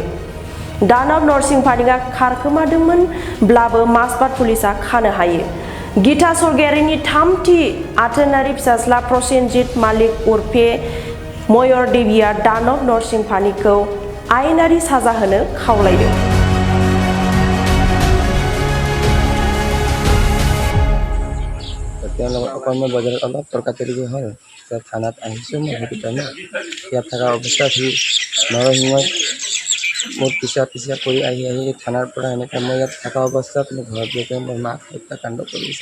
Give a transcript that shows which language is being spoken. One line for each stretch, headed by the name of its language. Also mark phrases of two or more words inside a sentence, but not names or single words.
Bodo: दानब नरसिं फानिका खारखोमादोंमोनब्लाबो माजबाद पुलिसआ खानो हायो। गीता स्वर्गियारीनि थामथि आथोनारि फिसाज्ला प्रसेनजित मालिक उर्फे मयर देवीआ दानब नरसिं फानिखौ आयेनारि साजा होनो खावलायदों।
Assamese: অকণমান বজাৰত অলপ তৰ্কাতৰ্কি হ'ল। থানাত আহিছোঁ মই সেইটো টাইমত ইয়াত থকা অৱস্থাত সি নৰসিংহই মোৰ পিছে কৰি আহি থানাৰ পৰা এনেকৈ মই ইয়াত থকা অৱস্থাত মোৰ ঘৰত গৈ মোৰ মাক হত্যাকাণ্ড কৰিছে।